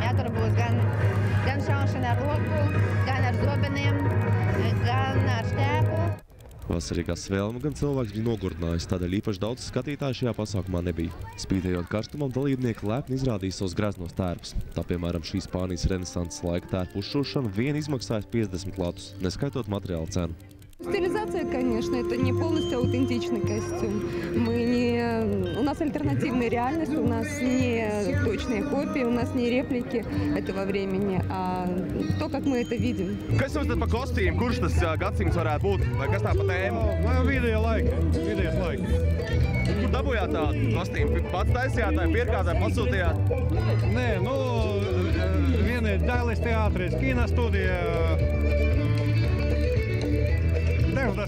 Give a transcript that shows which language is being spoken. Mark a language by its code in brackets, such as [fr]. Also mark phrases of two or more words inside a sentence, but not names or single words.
[lv] Ja, tur būs gan šaušana ar roku, gan ar zobeniem, gan ar šķēpu. Vasarīgā svēlme gan cilvēks bija nogurdinājis, tādēļ īpaši daudz skatītāju šajā pasākumā nebija. Spītējot karstumam, dalībnieki lepni izrādīja savus graznos tērpus. Tā, piemēram, šī Spānijas renesanses laika tērpu uzšūšana vien izmaksājas 50 latus, neskaitot materiālu cenu. [ru] Стилизация, конечно, это не полностью аутентичный костюм. У нас альтернативная реальность, у нас не точные копии, у нас не реплики этого времени, а то, как мы это видим. [lv] Kas jums tad pa kostīmu? Kurš tas gadsimts varētu būt? Vai kas tā pa tēmu? Vidējais laiki. Kur dabūjāt tādu kostīmu? Pats taisījāt, vai pirkāt, vai pasūtījāt? Nē, viena ir Dailes teātris, kino studija. Dažādas vietas.